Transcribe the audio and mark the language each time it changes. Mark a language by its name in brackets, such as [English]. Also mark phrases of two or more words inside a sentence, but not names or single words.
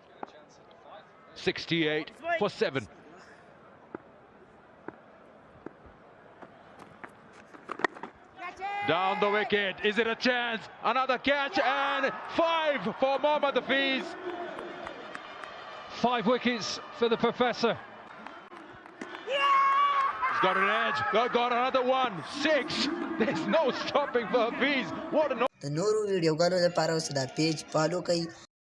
[English] 68 for 7. Down the wicket. Is it a chance? Another catch and 5 for Mohamed Hafiz. 5 wickets for the professor. He's got an edge. Got another one. 6. There's no stopping for Hafiz. What an... [Pashto] د نورو ویډیوګانو لپاره اوس دا پیج فالو کړئ